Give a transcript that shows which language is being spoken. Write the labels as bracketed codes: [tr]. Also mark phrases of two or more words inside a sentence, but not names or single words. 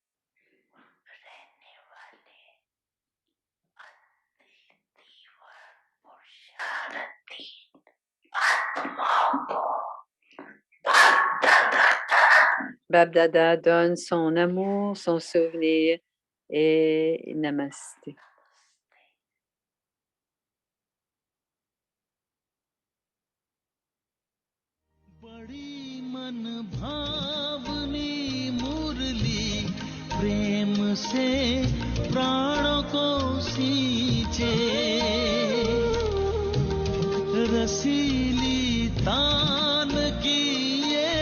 [fr] Bapdada donne son amour, son souvenir et namasté. [hi] बड़ी मन भावनी मुरली प्रेम से प्राणों को सींचे रसीली तान की